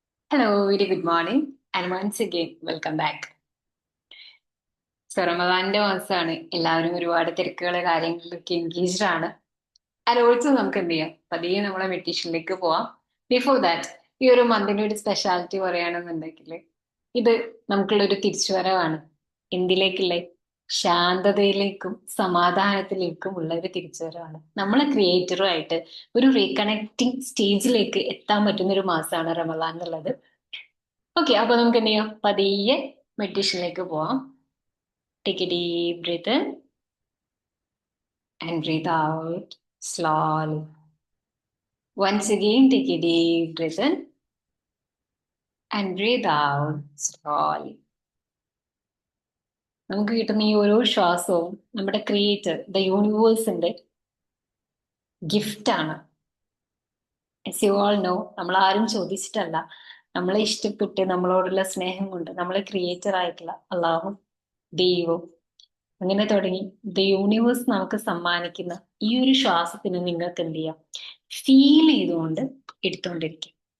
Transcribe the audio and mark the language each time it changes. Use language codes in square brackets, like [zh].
[en] Hello, very good morning, and once again, welcome back. [ml] റമദാനിന്റെ മാസമാണ്. എല്ലാവരും ഒരുപാട് തിരക്കുകളെ കാര്യങ്ങളിലൊക്കെ എൻഗേജ്ഡ് ആണ്. ആൻഡ് ഓൾസോ നമുക്ക് എന്ത് ചെയ്യാം, പതിയെ നമ്മളെ മെഡിറ്റേഷനിലേക്ക് പോവാം. ബിഫോർ ദാറ്റ്, ഈ ഒരു മന്തിന്റെ ഒരു സ്പെഷ്യാലിറ്റി പറയുകയാണെന്നുണ്ടെങ്കിൽ ഇത് നമുക്കുള്ള ഒരു തിരിച്ചുവരവാണ്. എന്തിലേക്കുള്ള? ശാന്തതയിലേക്കും സമാധാനത്തിലേക്കും ഉള്ള ഒരു തിരിച്ചുവരവാണ്. നമ്മളെ ക്രിയേറ്ററുമായിട്ട് ഒരു റീകണക്റ്റിംഗ് സ്റ്റേജിലേക്ക് എത്താൻ പറ്റുന്ന ഒരു മാസമാണ് റമദാൻ എന്നുള്ളത്. ഓക്കെ, അപ്പൊ നമുക്ക് എന്ത് ചെയ്യാം, പതിയെ മെഡിറ്റേഷനിലേക്ക് പോവാം. [en] Take a deep breath in and breathe out slowly. Once again, take a deep breath in and breathe out slowly. [ml] നമുക്ക് കിട്ടുന്ന ഈ ഓരോ ശ്വാസവും നമ്മുടെ ക്രിയേറ്റർ, ദ യൂണിവേഴ്സിന്റെ ഗിഫ്റ്റ് ആണ്. [en] as you all know, [ml] നമ്മൾ ആരും ചോദിച്ചിട്ടല്ല, നമ്മളെ ഇഷ്ടപ്പെട്ട് നമ്മളോടുള്ള സ്നേഹം കൊണ്ട് നമ്മളെ ക്രിയേറ്റർ ആയിട്ടുള്ള അള്ളാഹും ദൈവവും അങ്ങനെ തുടങ്ങി ദ യൂണിവേഴ്സ് നമുക്ക് സമ്മാനിക്കുന്ന ഈ ഒരു ശ്വാസത്തിന് നിങ്ങൾക്ക് എന്ത് ചെയ്യാം, ഫീൽ ചെയ്തുകൊണ്ട് എടുത്തുകൊണ്ടിരിക്കും.